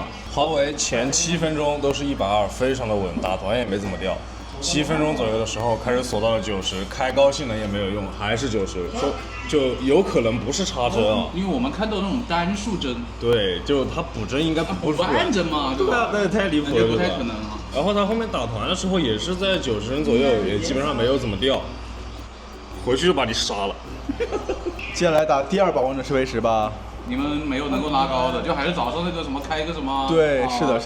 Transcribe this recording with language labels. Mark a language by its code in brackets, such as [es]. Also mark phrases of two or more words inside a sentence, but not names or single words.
[zh] 華為前7分鐘都是120，非常的穩，打團也沒怎麼掉。7分鐘左右的時候開始鎖到了90，開高性能也沒有用，還是90，說就有可能不是插針啊。因為我們看到那種單數針。對，就它補針應該不是半針嘛，對吧？那太離譜了，不太可能啊。然後它後面打團的時候也是在90幀左右，也基本上沒有怎麼掉。回去就把你殺了。接下來打第2把王者10v10吧。你們沒有能夠拉高的，就還是早上那個什麼開個什麼對，是的